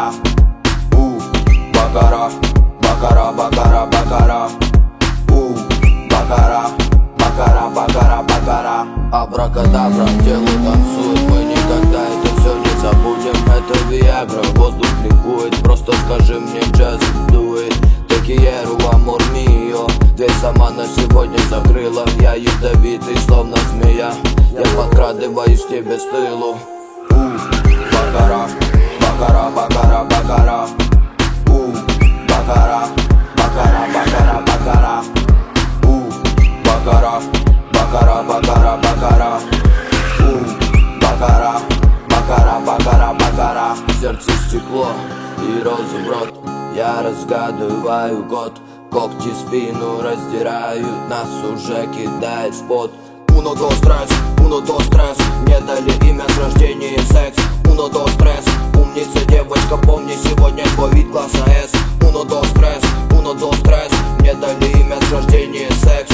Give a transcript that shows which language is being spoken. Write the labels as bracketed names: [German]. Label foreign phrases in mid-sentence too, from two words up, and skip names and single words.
[Russian] Baccara, baccara, baccara, baccara. Baccara, baccara, baccara, baccara. Абракадабра, тело танцует, мы никогда это все не забудем. Это Виагра, воздух ликует, просто скажи мне, [English] just do it. [Spanish] Te quiero, amor mío. [Russian] Дверь сама на сегодня закрыла. Я ядовитый, словно змея. Я подкрадываюсь к тебе с тылу. Бакара, бакара, бакара, бакара. Бакара, бакара, бакара, бакара. Бакара, бакара, бакара, бакара. Бакара, бакара, бакара, бакара. Сердце стекло и розы в рот. Я разгадываю год. Когти спину раздирают, нас уже кидает в пот. [Spanish] Uno, dos, tres, [Russian] мне дали имя с рождения секс. [Spanish] Uno, dos, tres, [Russian] умница девочка, помни сегодня твой вид класса S. [Spanish] Uno, dos, tres, [Russian] мне дали имя с рождения секс.